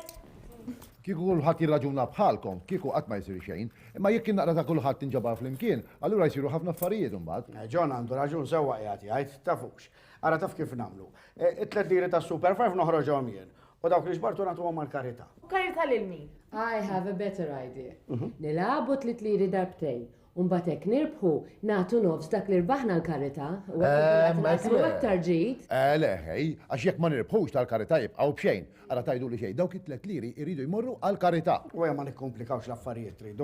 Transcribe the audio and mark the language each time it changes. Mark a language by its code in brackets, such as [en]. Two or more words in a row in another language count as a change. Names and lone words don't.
[mt] kieku kulħadd jirraġuna bħalkom, kieku qatt ma jsir xejn, imma jekk naqra ta' kulħadd tinġabar flimkien, allura jsiru ħafna affarijiet imbagħad. John għandu raġun sewwa qiegħed jgħid tafux. Ara taf kif nagħmlu. It-tlet liri tas-Super 5 noħroġhom jien. U dawk li xbartu nagħtuhom mal-karità. Karità lil min? [en] I have a better idea. [mt] Nilabu 3 liri darbtejn. Mbagħad hekk nirbħu nagħtu nofs dak li rbaħna l-karità u aktar ġid. Le, għax jekk ma nirbħux tal-karità jibqgħu b'xejn. Ara tajdu li xejn, dawk it-tlet liri jridu jmorru għall-karità. U ma nikkomplikawx l-affarijiet tridu.